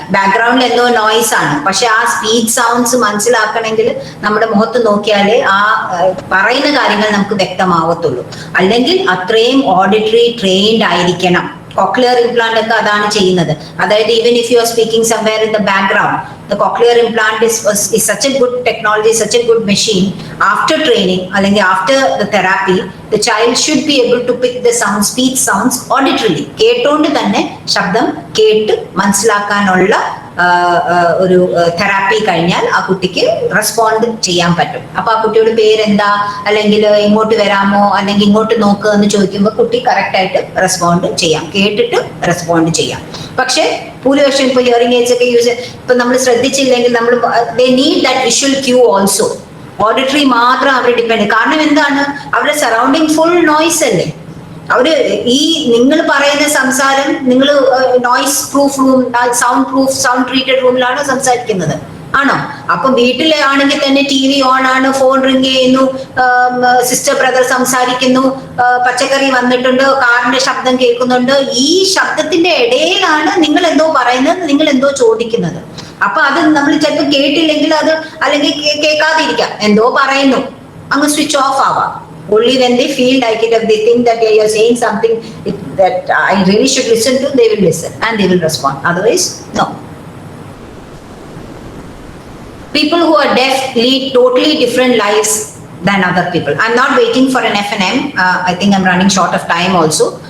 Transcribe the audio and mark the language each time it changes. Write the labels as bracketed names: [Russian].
[Malayalam] ബാക്ക്ഗ്രൗണ്ടിൽ എന്തോ നോയ്സ് ആണ്, പക്ഷെ ആ സ്പീച്ച് സൗണ്ട്സ് മനസ്സിലാക്കണമെങ്കിൽ നമ്മുടെ മുഖത്ത് നോക്കിയാലേ ആ പറയുന്ന കാര്യങ്ങൾ നമുക്ക് വ്യക്തമാവത്തുള്ളൂ. അല്ലെങ്കിൽ അത്രയും ഓഡിറ്ററി ട്രെയിൻഡ് ആയിരിക്കണം. കോക്ലിയർ ഇംപ്ലാന്റ് ഒക്കെ അതാണ് ചെയ്യുന്നത്. അതായത് [English] Even if you are speaking somewhere in the background, the cochlear implant is such a good technology, such a good machine. After training, അല്ലെങ്കിൽ after the therapy, the child should be able to pick the sound, speech sounds auditorily. [Malayalam] കേട്ടോണ്ട് തന്നെ ശബ്ദം കേട്ട് മനസ്സിലാക്കാനുള്ള ഒരു therapy കഴിഞ്ഞാൽ ആ കുട്ടിക്ക് റെസ്പോണ്ട് ചെയ്യാൻ പറ്റും. അപ്പൊ ആ കുട്ടിയുടെ പേരെന്താ, അല്ലെങ്കിൽ ഇങ്ങോട്ട് വരാമോ, അല്ലെങ്കിൽ ഇങ്ങോട്ട് നോക്കുക എന്ന് ചോദിക്കുമ്പോൾ കുട്ടി കറക്റ്റ് ആയിട്ട് റെസ്പോണ്ട് ചെയ്യാം, കേട്ടിട്ട് റെസ്പോണ്ട് ചെയ്യാം. പക്ഷെ ഭൂരിപക്ഷം ഇപ്പൊ ഹിയറിംഗ് എയ്ഡ്സ് ഒക്കെ യൂസ് ഇപ്പൊ നമ്മൾ ശ്രദ്ധിച്ചില്ലെങ്കിൽ നമ്മൾ [English] They need that visual cue also. [Malayalam] Auditory മാത്രം അവർ ഡിപ്പെൻഡ്. കാരണം എന്താണ്, അവരുടെ സറൗണ്ടിങ് ഫുൾ നോയ്സ് അല്ലേ. അവര് ഈ നിങ്ങൾ പറയുന്ന സംസാരം നിങ്ങൾ noise proof room, sound treated റൂമിലാണോ സംസാരിക്കുന്നത്? ആണോ? അപ്പൊ വീട്ടിലാണെങ്കിൽ തന്നെ ടി വി ഓൺ ആണ്, ഫോൺ റിംഗ് ചെയ്യുന്നു, സിസ്റ്റർ ബ്രദർ സംസാരിക്കുന്നു, പച്ചക്കറി വന്നിട്ടുണ്ട്, കാറിന്റെ ശബ്ദം കേൾക്കുന്നുണ്ട്. ഈ ശബ്ദത്തിന്റെ ഇടയിലാണ് നിങ്ങൾ എന്തോ പറയുന്നത്, നിങ്ങൾ എന്തോ ചോദിക്കുന്നത്. അപ്പൊ അത് നമ്മൾ ചിലപ്പോൾ കേട്ടില്ലെങ്കിൽ അത്, അല്ലെങ്കിൽ കേൾക്കാതിരിക്കാം, എന്തോ പറയുന്നു, അങ്ങ് സ്വിച്ച് ഓഫ് ആവാം. [English] Only when they feel like it, if they think that you are saying something that I really should listen to, they will listen and they will respond. Otherwise, no. People who are deaf lead totally different lives than other people. I'm not waiting for an F&M. I think I'm running short of time also.